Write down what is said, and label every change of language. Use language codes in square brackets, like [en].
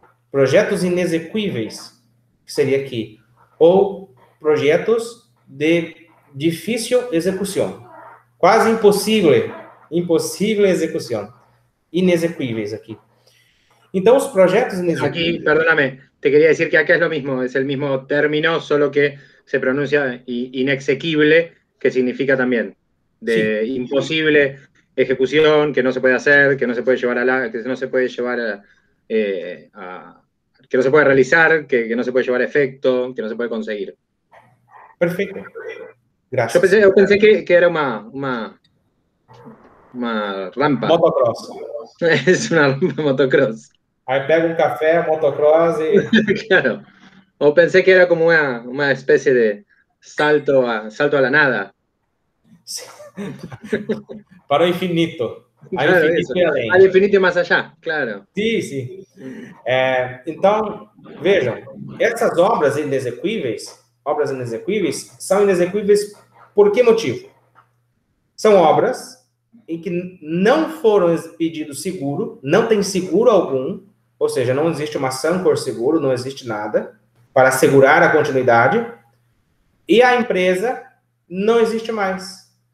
[pt] Projetos inexequíveis, que seria aqui. Ou projetos de difícil execução. Quase impossível. Impossível execução. Inexequíveis aqui. Então, os projetos inexequíveis... [es] Aquí, perdóname, te quería decir que acá es lo mismo, es el mismo término, solo que se pronuncia inexequible, que significa también de sí. Imposible ejecución, que no se puede hacer, que no se puede llevar que no se puede llevar que no se puede realizar, que no se puede llevar a efecto, que no se puede conseguir. Perfecto. Gracias. Yo pensé que era una rampa. Motocross. Es una rampa motocross. [pt] Aí pega um café, motocross e... [es] Claro. O pensé que era como una especie de salto a la nada. [pt] Sí. Para o infinito. Claro, infinito e além. [es] Al infinito [pt] e mais [es] allá, claro. [pt] Sim, sim. Então, vejam, essas obras inexequíveis são inexequíveis por que motivo? São obras em que não foram pedidos seguro, não tem seguro algum, ou seja, não existe uma ação por seguro, não existe nada para assegurar a continuidade, e a empresa não existe mais.